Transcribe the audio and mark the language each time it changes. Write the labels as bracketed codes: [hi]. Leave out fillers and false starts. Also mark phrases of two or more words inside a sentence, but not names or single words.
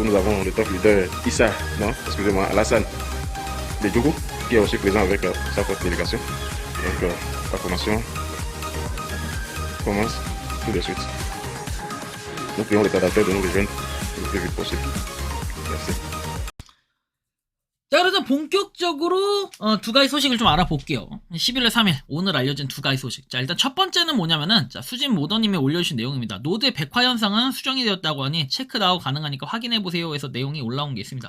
[fr] Nous avons le top leader Issa, non, excusez-moi, Alassane de Djougou, qui est aussi présent avec sa propre délégation. Donc, la formation commence tout de suite. Nous prions les candidateurs de nous rejoindre le plus vite possible. Merci. [ko] 자, 그래서 본격적으로 두 가지 소식을 좀 알아볼게요. 11월 3일 오늘 알려진 두 가지 소식. 자, 일단 첫 번째는 뭐냐면은 자, 수진 모더님이 올려주신 내용입니다. 노드의 백화 현상은 수정이 되었다고 하니 체크다운 가능하니까 확인해보세요 해서 내용이 올라온 게 있습니다.